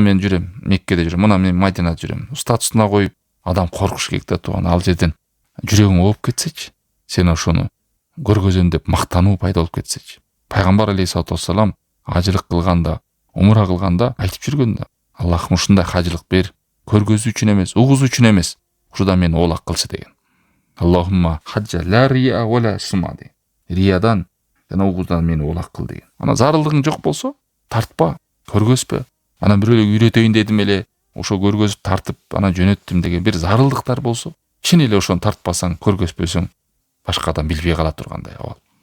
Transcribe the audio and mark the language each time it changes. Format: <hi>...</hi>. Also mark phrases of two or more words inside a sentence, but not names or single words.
<ky>Мына мен жүрөм, Меккеде жүрөм, мына мен Мадинада жүрөм. Статусуна коюп, адам коркуш керек да тууган, ал жерден жүрөгүң ооп кетсечи, сен ошону көргөзөм деп мактануу пайда болуп кетсечи. Пайгамбар</ky> <ar>عليه الصلاة والسلام</ar> <ky>ажылык кылганда, умра кылганда айтып жүргөн да, Аллахым ушундай хажылык бер, көргөзүү үчүн эмес, угузуу үчүн эмес, ушудан мени оолак кылчы деген.</ky> <ar>اللهم حجا لا رياء ولا سمعة деген.</ar> <ky>Риядан жана угуздан мени оолак кыл деген. Ана зарылдыгың жок болсо, тартпа, көргөзпө. Анан бирөөлөргө үйрөтөйүн дедим эле, ошо көргөзүп тартып ана жөнөттүм деген бир зарылдыктар болсо, чын эле ошону тартпасаң, көргөзпөсөң, башка адам билбей кала тургандай абал.</ky>